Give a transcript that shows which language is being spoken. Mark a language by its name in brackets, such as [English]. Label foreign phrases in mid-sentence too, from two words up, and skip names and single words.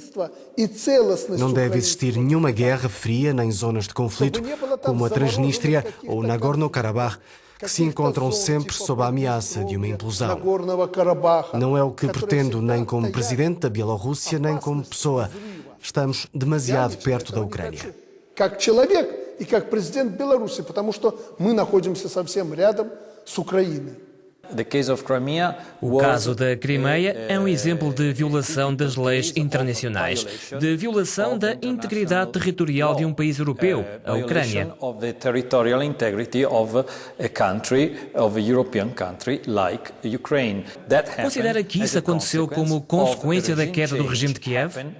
[Portuguese] Não deve existir nenhuma guerra fria nem zonas de conflito, como a Transnistria ou Nagorno-Karabakh, que se encontram sempre sob a ameaça de uma implosão. Não é o que pretendo nem como presidente da Bielorrússia, nem como pessoa. Estamos demasiado perto da Ucrânia. [Russian] И как президент Беларуси, потому что мы находимся совсем рядом с Украиной. [Portuguese] O caso da Crimeia é um exemplo de violação das leis internacionais, de violação da integridade territorial de um país europeu, a Ucrânia. Considera que isso aconteceu como consequência da queda do regime de Kiev?